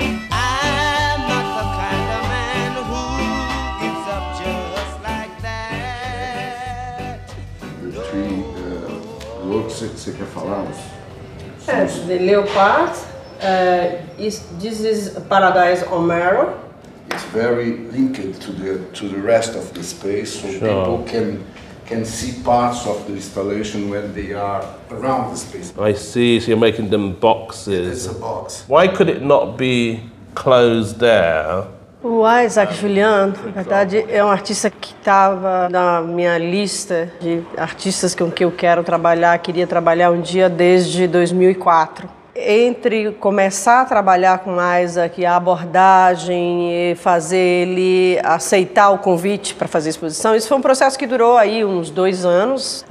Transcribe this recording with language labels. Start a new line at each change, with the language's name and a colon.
English: I'm not the kind of man who gives up just like that. The three works
Portuguese: você quer falar?
English: The leopard. This is Paradise on Marrow. It's very linked to the rest of the space, so people can see parts of the installation when they are around the space. I see, so you're making them boxes. It's a box. Why could it not be closed there?
Portuguese: O Isaac Julien, na verdade, é um artista que estava na minha lista de artistas com que eu quero trabalhar, queria trabalhar um dia desde 2004. Entre começar a trabalhar com Isaac, a abordagem e fazer ele aceitar o convite para fazer a exposição, isso foi um processo que durou aí uns 2 anos.